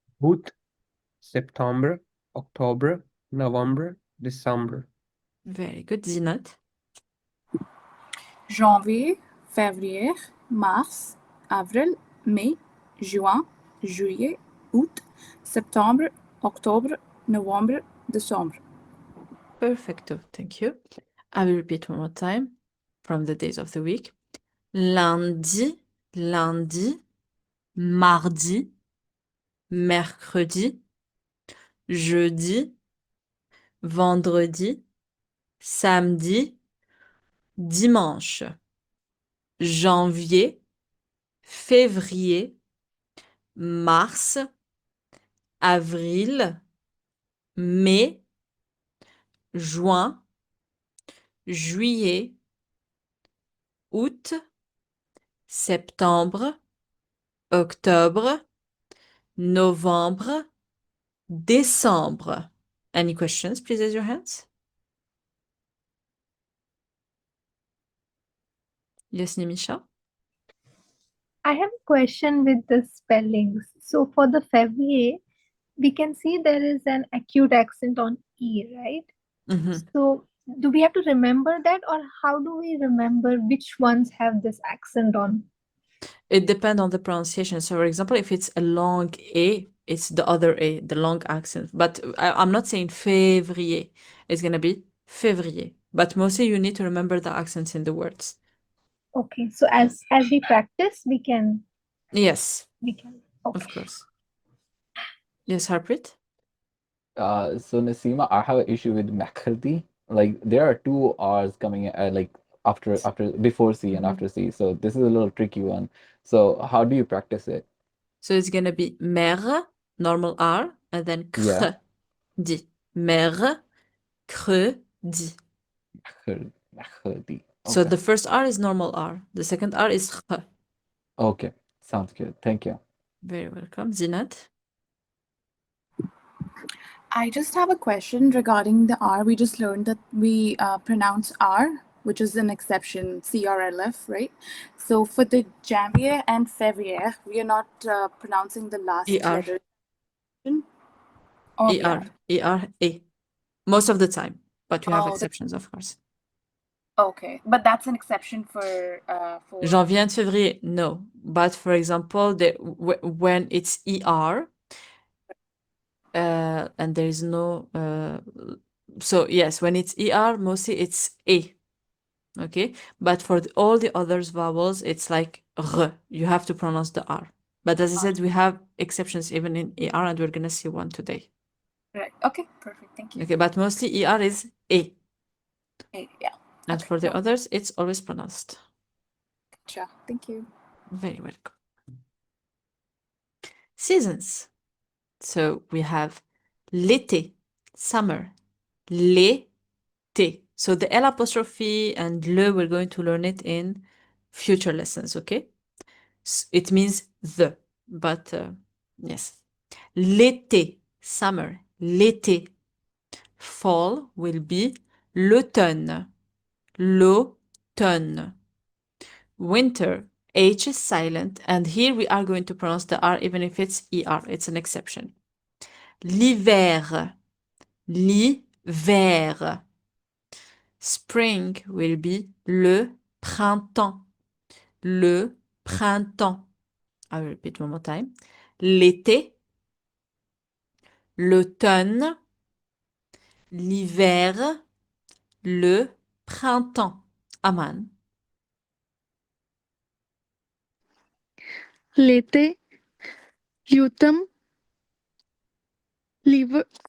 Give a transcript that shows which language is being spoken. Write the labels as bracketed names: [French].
[English] Août, September, October, November, December. Very good. Zinat, [French] Janvier, février, mars, avril, mai, juin, juillet, août, septembre, octobre, novembre, décembre. [English] perfecto. Thank you. I will repeat one more time from the days of the week. [French] Lundi, lundi, mardi, mercredi, jeudi, vendredi, samedi, dimanche, janvier, février, mars, avril, mai, juin, juillet, août, septembre, octobre, novembre, décembre. [English] Any questions? Please raise your hands. Yes, Nimisha? I have a question with the spellings. So for the February, we can see there is an acute accent on E, right? Mhm. So do we have to remember that, or how do we remember which ones have this accent on? It depends on the pronunciation. So, for example, if it's a long A, it's the other A, the long accent. But I'm not saying février. It's going to be février. But mostly you need to remember the accents in the words. Okay, so as we practice, we can Yes, okay. of course. Yes, Harpreet? So Nassima, I have an issue with Makhati. Like there are two R's coming like after before C and after C. So this is a little tricky one. So how do you practice it? So it's going to be mer, normal R, and then Yeah. di. Mer, di. Makhati. So Okay. the first R is normal R. The second R is kh. Okay. Sounds good. Thank you. Very welcome. Zinat? I just have a question regarding the R. We just learned that we pronounce R, which is an exception, CRLF, right? So for the janvier and février, we are not pronouncing the last ER. letter. Oh, yeah. ER, A. Most of the time. But you have Oh, exceptions, of course. okay. But that's an exception for Janvier and février, no. But for example, when it's ER, and there is no, so yes, when it's ER, mostly it's A, okay? But for all the others vowels, it's like R. You have to pronounce the R. But as I said, we have exceptions even in ER, and we're gonna see one today. right. Okay, perfect. Thank you. Okay, but mostly ER is A. Yeah. And Okay, for the no, others, it's always pronounced. gotcha. Thank you. Very welcome. Seasons. So we have l'été, summer, l'été. So the L apostrophe and le, we're going to learn it in future lessons, okay? It means the, but yes. L'été, summer, l'été. Fall will be l'automne, l'automne. Winter, H is silent, and here we are going to pronounce the R even if it's ER, it's an exception. [French] L'hiver, l'hiver. [English] Spring will be [French] le printemps, le printemps. [English] I will repeat one more time. [French] L'été, l'automne, l'hiver, le printemps. [English] Aman. [French] L'été, l'automne, l'hiver,